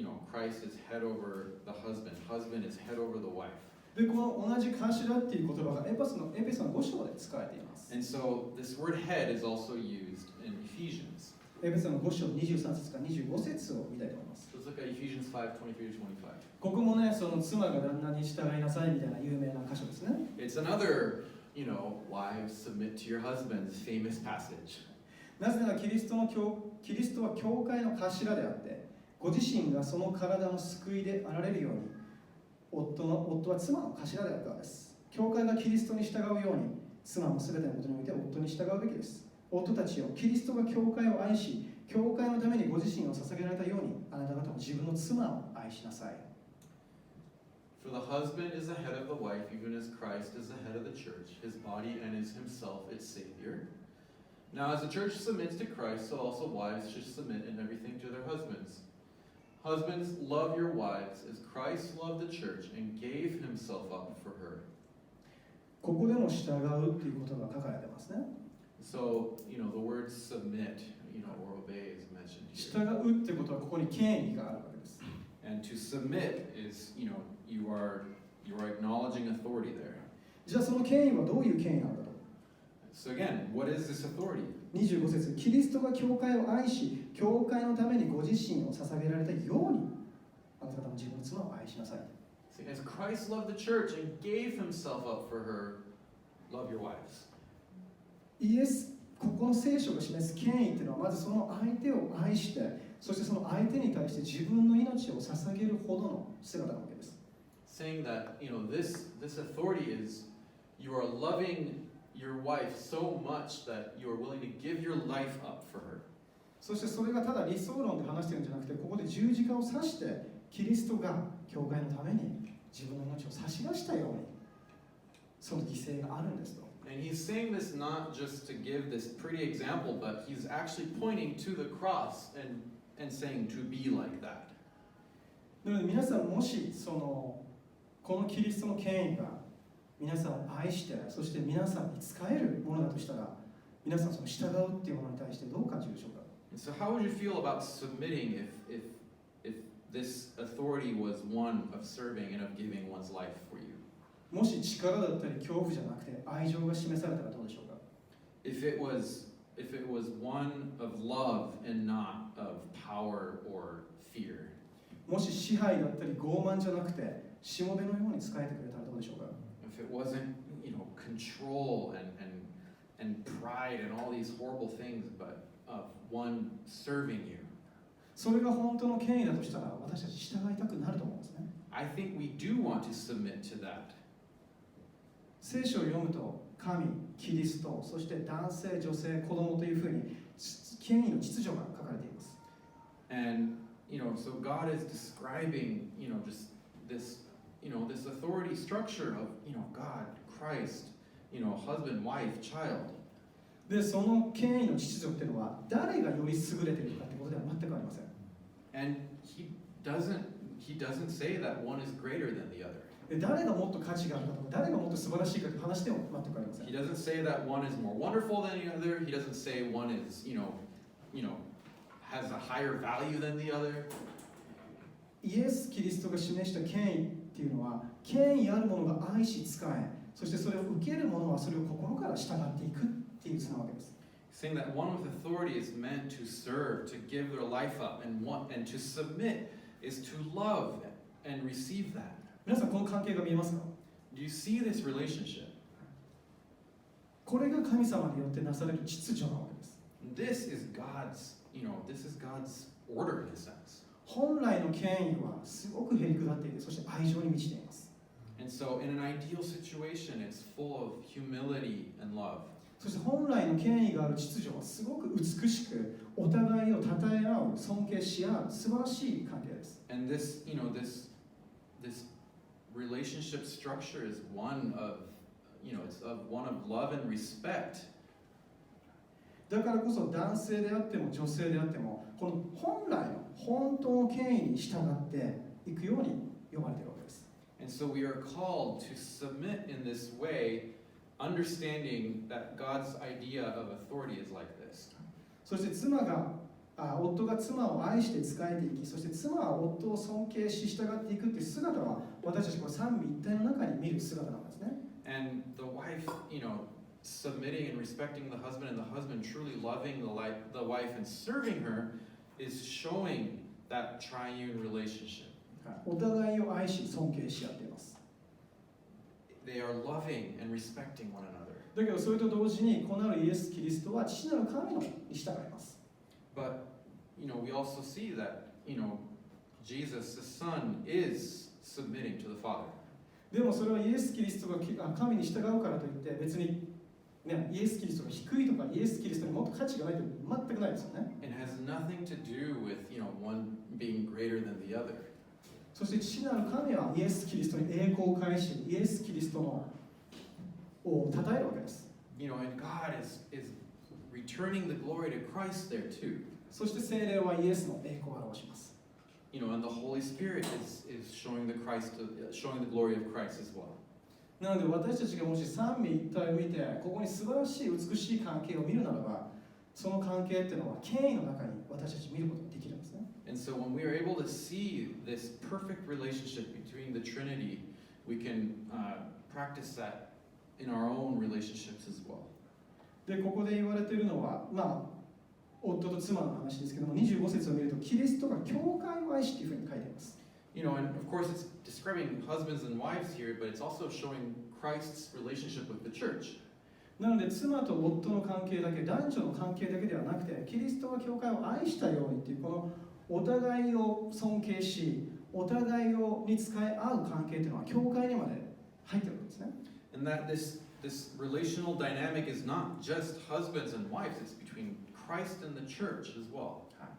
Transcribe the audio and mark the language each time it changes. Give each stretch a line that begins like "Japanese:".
English: Christ is head over the husband. Husband is head over the wife.
Japanese: で、この同じ頭っていう言葉がエペソの5章で使われています。
English: And so this word head is also used in Ephesians.
Japanese: エペソの5章23節から25節を見たいと思います。
English: So let's look at Ephesians 5:23-25.
Japanese: ここもね、その妻が旦那に従いなさいみたいな有名な箇所ですね。
English: It's another, wives submit to your husbands famous passage.
Japanese: なぜならキリストは教会の頭であって、ご自身がその体の救いであられるように、夫は妻の頭であるからです。教会がキリストに従うように、妻もすべてのことにおいて夫に従うべきです。夫たちよ、キリストが教会を愛し、教会のためにご自身を捧げられたように、あなた方も自分の妻を愛しなさい。
English: For the husband is the head of the wife, even as Christ is the head of the church, his body, and is himself its Savior. Now, as the church submits to Christ, so also wives should submit in everything to their husbands. Husbands, love your wives as Christ loved the church and gave himself up for her.
Japanese: ここでも従うっていうことが書かれてますね。
English: So, the word submit, or obey is mentioned here.
Japanese: 従うってことはここに権威があるわけです。
English: And to submit is, you are acknowledging authority there.
Japanese: じゃあその権威はどういう権威なんだと。
English: So again, what is this authority?
Japanese: 25節、キリストが教会を愛し、教会のためにご自身を捧げられたように、あなた方も自分の妻を愛しなさい。
English: See, as Christ loved the church and gave himself up for her, love your wives.
Japanese: ここの聖書が示す権威っていうのは、まずその相手を愛して、そしてその相手に対して自分の命を捧げるほどの姿なわけです。
English: Saying that, this authority is you are loving your wife so much that you are willing to give your life up for her.
Japanese: そしてそれがただ理想論で話してるんじゃなくて、ここで十字架を指して、キリストが教会のために自分の命を差し出したようにその犠牲があるんですと。
English: And he's saying this not just to give this pretty example, but he's actually pointing to the cross and saying to be like that.
Japanese: なので皆さんもしこのキリストの権威が皆さんを愛してそして皆さんに仕えるものだとしたら皆さんその従うっていうものに対してどう感じるでしょうか。
English: So how would you feel about submitting if this authority was one of serving and of giving one's life for you?
Japanese: もし力だったり恐怖じゃなくて愛情が示されたらどうでしょうか。
English: If it was one of love and not of power or fear.
Japanese: もし支配だったり傲慢じゃなくてしもべのように仕えてくれたらどうでしょうか。
English: If it wasn't, control and pride and all these horrible things, but of one serving you.
Japanese: それが本当の権威だとしたら私たち従いたくなると思うんですね。
English: I think we do want to submit to that.
Japanese: 聖書を読むと神、キリスト、そして男性、女性、子供というふうに権威の秩序が書かれています。
English: And so God is describing, just this, this authority structure of, God, Christ, husband, wife, child.
Japanese: で、その権威の秩序っていうのは誰がより優れているかということでは全くありません。
English: And he doesn't say that one is greater than the other.
Japanese: で、誰がもっと価値があるかとか、誰がもっと素晴らしいかという話でも全くありません。
English: He doesn't say that one is more wonderful than the other. He doesn't say one is, has a higher value than the other.
Japanese: イエス・キリストが示した権威っていうのは、権威あるものが愛し仕え、そしてそれを受ける者はそれを心から従っていくっていう図なわけです。
English: Saying that one with authority is meant to serve, to give their life up, and to submit is to love and receive that.
Japanese: 皆さんこの関係が見えますか？
English: Do you see this relationship?
Japanese: これが神様によってなされる秩序なわけです。
English: This is God's order in a sense.
Japanese: 本来の権威はすごくへりくだっていて、そして愛情に満ちています。
English: And so in an ideal situation, it's full of humility and love.
Japanese: そして本来の権威がある秩序はすごく美しく、お互いを称え合う、尊敬し合う素晴らしい関係です。
English: And this relationship structure is one of, it's one of love and respect.
Japanese: だからこそ男性であっても女性であっても、この本来の本当の権威に従っていくように呼ばれているわけです。
English: And so we are called to submit in this way, understanding that God's idea of authority is like this.
Japanese: そして夫が妻を愛して仕えていき、そして妻は夫を尊敬し従っていくという姿は私たちは三位一体の中に見る姿なんですね。
English: And the wife, submitting and respecting the husband, and the husband truly loving the wife and serving her is showing that triune relationship.
Japanese: お互いを愛し尊敬し合っています。
English: They are loving and respecting one another.
Japanese: だけどそれと同時に子なるイエス・キリストは父なる神のに従います。
English: But we also see that Jesus, the Son, is submitting to the Father.
Japanese: でもそれはイエス・キリストが神に従うからといって別に、イエス・キリストが低いとかイエス・キリストにもっと価値がないと全くないですよね。
English: It has nothing to do with one being greater than the other.
Japanese: そして父なる神はイエス・キリストに栄光を返し、イエス・キリストを称えるわけです。
English: And God is returning the glory to Christ there too.
Japanese: そして聖霊はイエスの栄光を表します。
English: And the Holy Spirit is showing the glory of Christ as well.
Japanese: なので私たちがもし三位一体を見て、ここに素晴らしい美しい関係を見るならば、その関係っていうのは権威の中に私たち見ることができるんですね。
English: And so when we are able to see this perfect relationship between the Trinity, we can practice that in our own relationships as well.
Japanese: で、ここで言われているのは、夫と妻の話ですけども、25節を見ると、キリストが教会を愛しというふうに書いています。
English: And of course it's describing husbands and wives here, but it's also showing Christ's relationship with the church.
Japanese: なので、妻と夫の関係だけ、男女の関係だけではなくて、キリストが教会を愛したようにという、このお互いを尊敬し、お互いに仕え合う関係というのは、教会にまで入っているわけですね。
English: And that this relational dynamic is not just husbands and wives, it's between Christ and the church as well.